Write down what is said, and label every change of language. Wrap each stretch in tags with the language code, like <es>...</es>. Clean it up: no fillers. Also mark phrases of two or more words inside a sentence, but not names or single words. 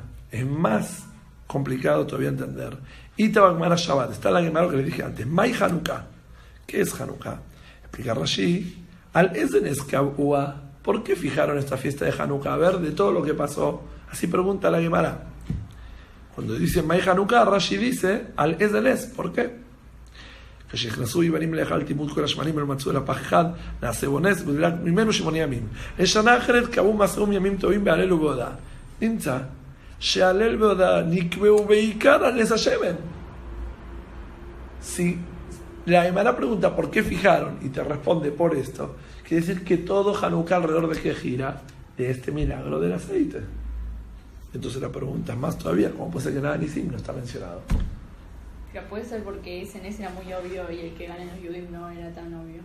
<es>Es más complicado todavía entender.</es> <arc>איתא גמרא</arc> <es>Shabbat, está la Gemara que le dije antes. Mai Hanukkah. ¿Qué es Hanukkah? Explica Rashi.</es> <he>על איזה נס קבעוה.</he> <es>¿Por qué fijaron esta fiesta de Hanukkah? A ver, de todo lo que pasó. Así pregunta la Gemara. Cuando dice Mai Hanukkah, Rashi dice</es> <he>על איזה נס.</he> <es>¿Por qué?</es> <he>כשנכנסו יוונים לאכל תימוד כל השמנים ולמצאו אל הפח אחד, נעשה בונס ודלק ממנו 8 ימים. לשנה אחרת קבעו מסעום ימים טובים בהלל ובהודאה. נמצא שהלל והודאה נקבעו בעיקר על נס השמן.</he> <es>Si la Gemara pregunta por qué fijaron y te responde por esto, quiere decir que todo Hanukkah alrededor de qué gira, de este milagro del aceite. Entonces la pregunta es más todavía, ¿cómo puede ser que nada ni sim no está mencionado? Puede ser porque ese Nes era muy obvio y el que gana en los Yudim no era tan obvio.</es>